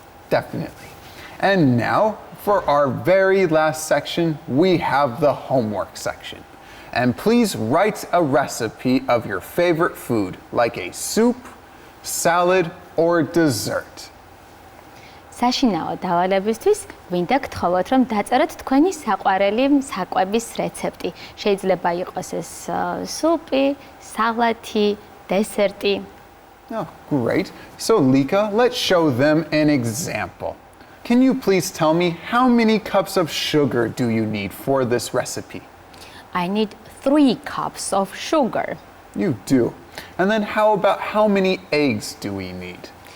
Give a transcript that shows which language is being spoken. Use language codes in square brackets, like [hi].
[en] Definitely. And now, for our very last section, we have the homework section. And please write a recipe of your favorite food, like a soup, salad, or dessert. [ka] საშინაო დავალებისთვის ვინდა გთხოვოთ რომ დაწეროთ თქვენი საყვარელი საკვების რეცეპტი. შეიძლება იყოს ეს სუპი, სალათი, დესერტი. [en] Oh, great. So, Lika, let's show them an example. Can you please tell me how many cups of sugar do you need for this recipe? I need 3 cups of sugar. You do. And then how about how many eggs do we need?